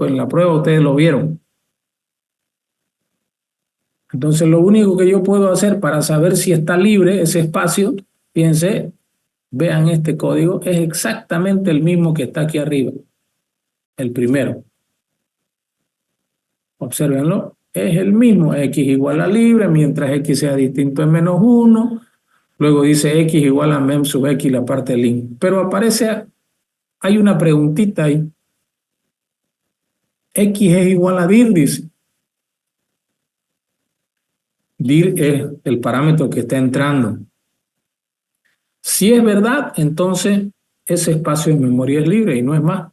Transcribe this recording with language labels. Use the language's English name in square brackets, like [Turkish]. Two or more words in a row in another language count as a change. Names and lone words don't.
[Spanish] En la prueba ustedes lo vieron. Entonces, lo único que yo puedo hacer para saber si está libre ese espacio, fíjense, vean este código, es exactamente el mismo que está aquí arriba, el primero. Obsérvenlo, es el mismo, x igual a libre, mientras x sea distinto es menos 1, luego dice x igual a mem sub x la parte del link. Pero aparece, hay una preguntita ahí, x es igual a dir, dice. Dir es el parámetro que está entrando. Si es verdad, entonces ese espacio en memoria es libre y no es más.